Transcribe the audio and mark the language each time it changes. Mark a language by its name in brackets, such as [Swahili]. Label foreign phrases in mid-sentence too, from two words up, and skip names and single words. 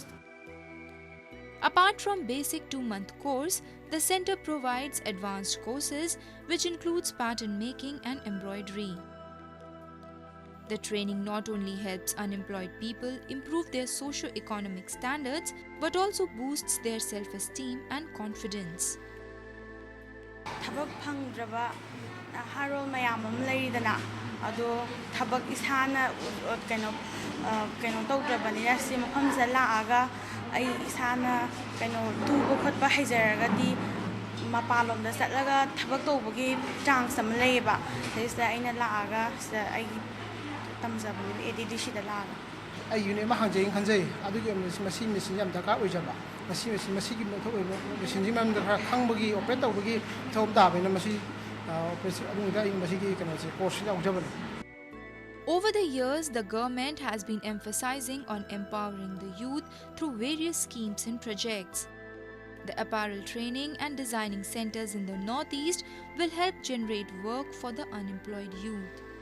[English] Apart from basic 2-month course, the center provides advanced courses which includes pattern making and embroidery. The training not only helps unemployed people improve their socio-economic standards but also boosts their self-esteem and confidence. [Manipuri] Thabak phangdraba harol mayam am leidana ado thabak isana keno tawdrabani si mafam sa laaga ai isana keno tubo khotba haijaraga di mapalom da satlaga thabak tawbagi chang sam leiba sesa aina laaga sa ai tamjabani edidisi da laaga ai yune ma hangjeng khanjai adugi machine yam daka oijaba machine thok machine jimam da khangbogi operate tawbogi thom da bena [English] machine operation [Manipuri] aduga ing machine kana se course la ujabani. [English] Over the years, the government has been emphasizing on empowering the youth through various schemes and projects. The apparel training and designing centers in the Northeast will help generate work for the unemployed youth.